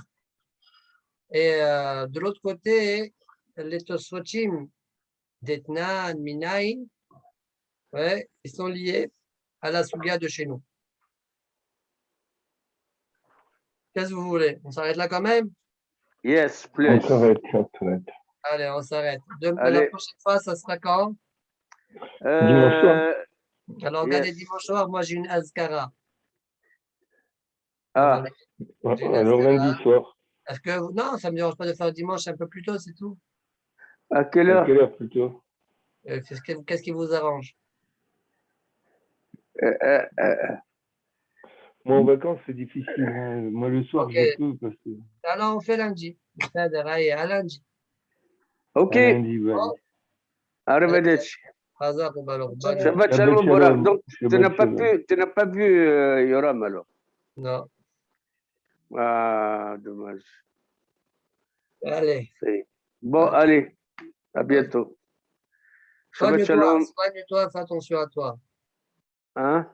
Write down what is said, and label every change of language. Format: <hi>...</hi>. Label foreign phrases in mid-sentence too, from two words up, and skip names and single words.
<fr>Et de l'autre côté, les Tosfotim d'Etnan, Minaï, ouais, ils sont liés à la Souga de chez nous. Qu'est-ce que vous voulez? On s'arrête là quand même? Yes, On please. s'arrête, on s'arrête. Allez, on s'arrête. La Allez. prochaine fois, ça sera quand? Dimanche soir. Alors, regardez, Yes. dimanche soir, moi, j'ai une Azkara. Ah, Alors lundi soir. Est-ce que... Non, ça ne me dérange pas de faire dimanche un peu plus tôt, c'est tout. à quelle À heure? quelle heure plutôt? Qu'est-ce qui vous arrange? Moi en vacances c'est difficile. Hein. Moi le soir Ok. je peux parce que. Alors, on fait lundi. On fait à lundi. Ok, À lundi, ouais. arrivederci. Hazak ou Balor. Shabbat Shabbat shalom, shalom. Bora. Donc, tu Shabbat n'as pas vu Yoram alors? Non. Ah, dommage. Allez. Bon, allez, à bientôt.</fr> <he>שבת שלום.</he> <fr>Soigne-toi, fais attention à toi. Hein?</fr>